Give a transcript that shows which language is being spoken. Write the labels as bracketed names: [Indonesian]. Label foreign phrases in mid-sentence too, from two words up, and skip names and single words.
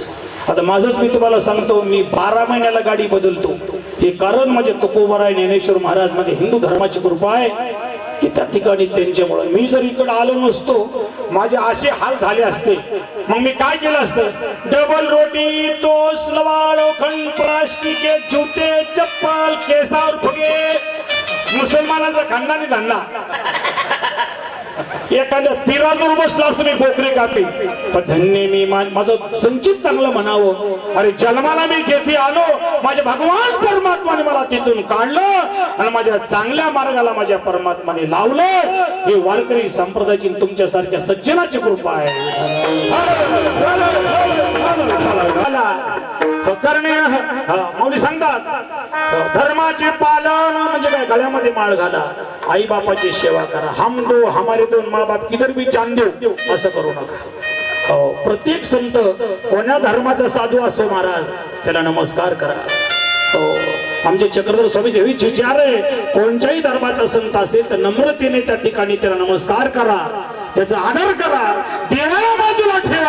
[Marathi] आता माझंच मी तुम्हाला सांगतो, मी 12 महिन्याला गाडी बदलतो. हे कारण म्हणजे तुकोबाराय ज्ञानेश्वर महाराज मध्ये हिंदू धर्माची कृपा आहे की त्या ठिकाणी त्यांच्यामुळे. मी जर इकडे आलो नसतो, माझे असे हाल झाले असते. मग मी काय केलं असतं? डबल रोटी, तोस, लवाडो, खंड, [Hindi] प्लास्टिक के जूते, [Marathi] चप्पल, केसावर फुगे, मुसलमानाचा खानदानी धंदा. एखाद्या पिराजून बसला असतो मी बोकरे कापी. पण धन्य मी माझं संचित चांगलं म्हणावं. अरे जन्माला मी जेथे आलो, माझ्या भगवान परमात्माने मला तिथून काढलं आणि माझ्या चांगल्या मार्गाला माझ्या परमात्माने लावलं. हे वारकरी संप्रदायाची तुमच्यासारख्या सज्जनाची कृपा आहे. करणे मौली सांगतात, धर्माचे पालन म्हणजे काय? गळ्यामध्ये माळ घाला, आई बापाची सेवा करा. [Hindi] हम दो हमारे दो माँ बाप किधर भी जान दो, [Marathi] असं करू नका. प्रत्येक संत कोण्या धर्माचा साधू असो महाराज, त्याला नमस्कार करा. हो आमचे चक्रधर स्वामीचे हेच विचार आहे, कोणत्याही धर्माचा संत असेल तर नम्रतेने त्या ठिकाणी त्याला नमस्कार करा, त्याचा आदर करा, देवाला बाजूला ठेवा.